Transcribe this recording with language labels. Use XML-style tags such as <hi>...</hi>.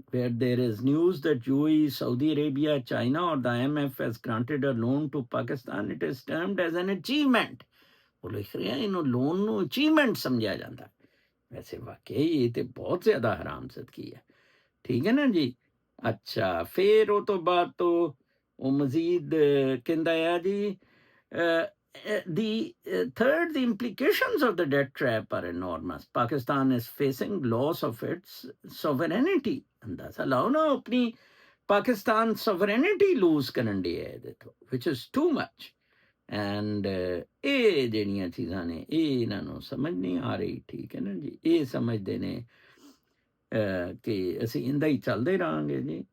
<en>Where there is news that UAE, Saudi Arabia, China or the IMF has granted a loan to Pakistan, it is termed as an achievement.</en> <pa>ਉਹ ਲਿਖ ਰਿਹਾ ਇਹਨੂੰ loan ਨੂੰ achievement ਸਮਝਿਆ ਜਾਂਦਾ। ਵੈਸੇ ਵਾਕਈ ਇਹ ਤੇ ਬਹੁਤ ਜ਼ਿਆਦਾ ਹਰਾਮਜ਼ਦਗੀ ਹੈ, ਠੀਕ ਹੈ ਨਾ ਜੀ। ਅੱਛਾ, ਫਿਰ ਉਹ ਤੋਂ ਬਾਅਦ ਤੋਂ ਉਹ ਮਜ਼ੀਦ ਕਹਿੰਦਾ ਆ ਜੀ</pa> <en>the implications of the debt trap are enormous. Pakistan is facing loss of its sovereignty.</en> <pa>ਅੰਦਾਜ਼ਾ ਲਾਓ ਨਾ, ਆਪਣੀ ਪਾਕਿਸਤਾਨ sovereignty lose ਕਰਨ ਦੀ ਹੈ ਇਹਦੇ ਤੋਂ,</pa> <en>which is too much.</en> <pa>And ਇਹ ਜਿਹੜੀਆਂ ਚੀਜ਼ਾਂ ਨੇ ਇਹ ਇਹਨਾਂ ਨੂੰ ਸਮਝ ਨਹੀਂ ਆ ਰਹੀ, ਠੀਕ ਹੈ ਨਾ ਜੀ। ਇਹ ਸਮਝਦੇ ਨੇ ਕਿ ਅਸੀਂ ਇੰਦਾ ਹੀ ਚੱਲਦੇ ਰਹਾਂਗੇ ਜੀ।</pa>